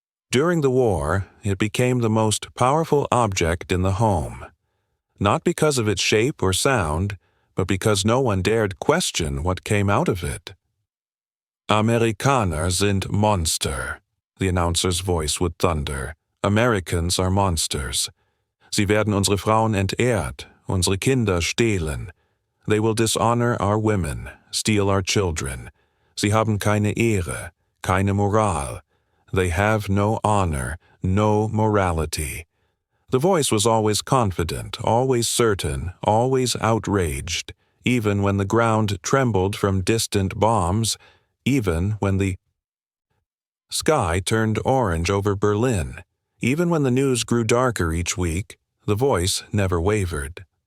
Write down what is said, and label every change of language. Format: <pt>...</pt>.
<en>During the war, it became the most powerful object in the home, not because of its shape or sound, but because no one dared question what came out of it.</en> <de>Amerikaner sind Monster,</de> <en>the announcer's voice would thunder. Americans are monsters.</en> <de>Sie werden unsere Frauen entehrt, unsere Kinder stehlen.</de> <en>They will dishonor our women, steal our children.</en> <de>Sie haben keine Ehre, keine Moral.</de> <en>They have no honor, no morality. The voice was always confident, always certain, always outraged, even when the ground trembled from distant bombs, even when the sky turned orange over Berlin, even when the news grew darker each week, the voice never wavered.</en>